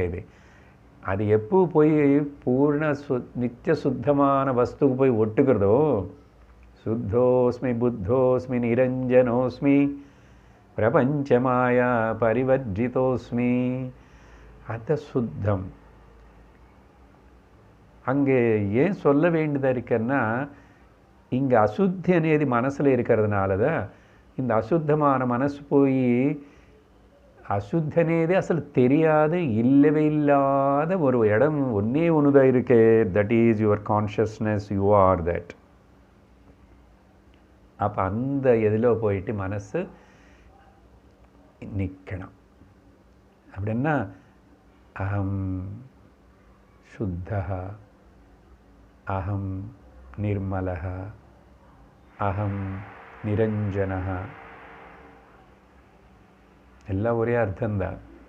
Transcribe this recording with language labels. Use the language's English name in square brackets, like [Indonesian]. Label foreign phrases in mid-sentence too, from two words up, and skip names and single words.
[Tamil] இது அது எப்போ போய் பூர்ண நித்திய சுத்தமான வஸ்துக்கு போய் ஒட்டுக்கிறதோ, [Sanskrit] शुद्धोऽस्मि बुद्धोऽस्मि निरञ्जनोऽस्मि प्रपञ्चमाया परिवर्जितोऽस्मि, [Tamil] அது சுத்தம். அங்கே ஏன் சொல்ல வேண்டியதாக இருக்குன்னா, இங்கே அசுத்தி అనేది மனசில் இருக்கிறதுனால தான் இந்த அசுத்தமான மனசு போய் அசுத்தி [Telugu] అనేది అసలు [Tamil] தெரியாது, இல்லவே இல்லாத ஒரு இடம் ஒன்றே ஒன்று தான் இருக்கே. [English] That is your consciousness, you are that. [Tamil] அப்போ அந்த இதில் போயிட்டு மனசு நிற்கணும். அப்படின்னா [Sanskrit] अहं शुद्धः, अहं निर्मलः, अहं निरञ्जनः, [Tamil] எல்லாம் ஒரே அர்த்தம்தான்.